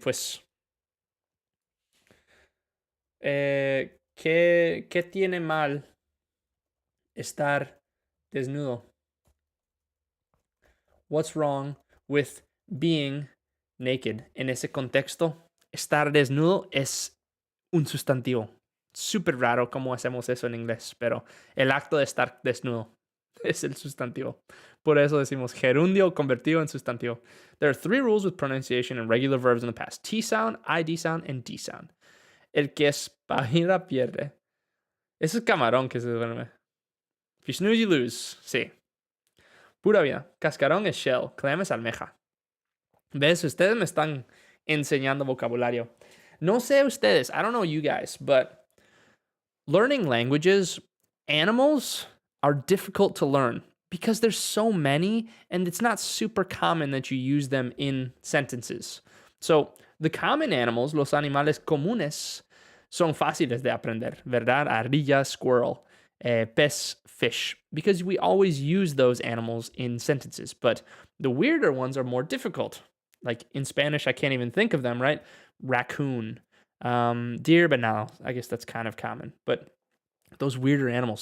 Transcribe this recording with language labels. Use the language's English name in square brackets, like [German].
[Spanish] Pues, ¿qué tiene mal estar desnudo? [English] What's wrong with being naked? [Spanish] En ese contexto, estar desnudo es un sustantivo. Súper raro cómo hacemos eso en inglés, pero el acto de estar desnudo es el sustantivo. Por eso decimos gerundio convertido en sustantivo. [English] There are 3 rules with pronunciation and regular verbs in the past. T sound, ID sound, and D sound. [Spanish] El que espabila pierde. Ese es camarón que se duerme. [English] If you snooze, you lose. [Spanish] Sí. Pura vida. Cascarón es shell. Clam es almeja. ¿Ves? Ustedes me están enseñando vocabulario. No sé ustedes. [English] I don't know you guys, but learning languages, animals are difficult to learn because there's so many and it's not super common that you use them in sentences. So, the common animals, [Spanish] los animales comunes, son fáciles de aprender, ¿verdad? [English] Ardilla, squirrel, pez, fish, because we always use those animals in sentences. But the weirder ones are more difficult. Like in Spanish, I can't even think of them, right? Raccoon, deer, but now I guess that's kind of common. But those weirder animals.